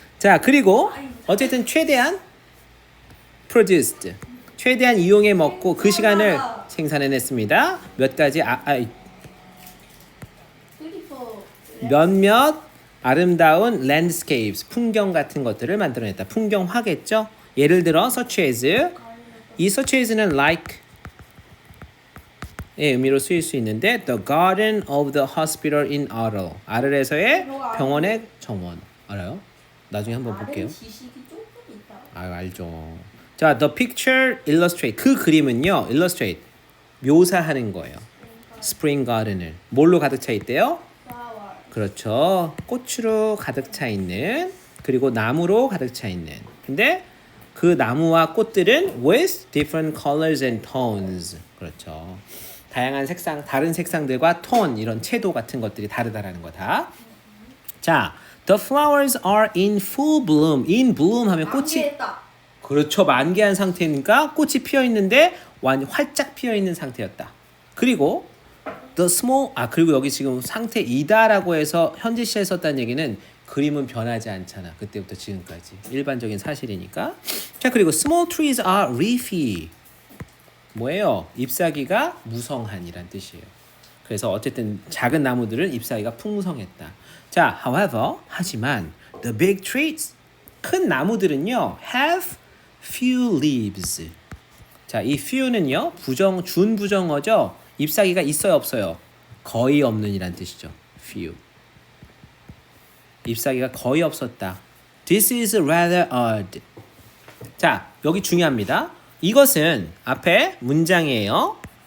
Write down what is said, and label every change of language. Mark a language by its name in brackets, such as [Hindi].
[Korean] 자, 그리고 어쨌든 최대한 produced. 최대한 이용해 먹고 그 시간을 생산해냈습니다. 몇 가지 [English] 뷰티풀. [Korean] 몇몇 아름다운 landscapes, 풍경 같은 것들을 만들어냈다. 풍경화겠죠? 예를 들어 [English] such as 이 such as는 like [Korean] 의 의미로 쓰일 수 있는데 [English] the garden of the hospital in Arles. [Korean] 아르에서의 병원의 정원. 알아요? 나중에 한번 볼게요. 지식이 조금 있다. 알죠. 자, [English] the picture illustrate. [Korean] 그 그림은요, illustrate. 묘사하는 거예요. spring garden을. 뭘로 가득 차 있대요? [English] 플라워. [Korean] 그렇죠. 꽃으로 가득 차 있는, 그리고 나무로 가득 차 있는. 근데 그 나무와 꽃들은 [English] with different colors and tones. [Korean] 그렇죠. 다양한 색상, 다른 색상들과 톤, 이런 채도 같은 것들이 다르다라는 거다. [English] 자, the flowers are in full bloom. [Korean] in bloom 하면 꽃이 만개했다. 그렇죠. 만개한 상태니까 꽃이 피어 있는데 활짝 피어 있는 상태였다. 그리고 the small 그리고 여기 지금 상태이다라고 해서 현재 시에 썼다는 얘기는 그림은 변하지 않잖아. 그때부터 지금까지 일반적인 사실이니까. 자, 그리고 [English] small trees are leafy. [Korean] 뭐예요? 잎사귀가 무성한이란 뜻이에요. 그래서 어쨌든 작은 나무들은 잎사귀가 풍성했다. [English] 자, however [Korean] 하지만 [English] the big trees [Korean] 큰 나무들은요 [English] have few leaves. [Korean] 자, 이 few는요 준부정어죠. 잎사귀가 있어요, 없어요? 거의 없는이란 뜻이죠. few. 잎사귀가 거의 없었다. [English] This is rather odd. [Korean] 자, 여기 중요합니다. 이것은 앞에 문장이에요.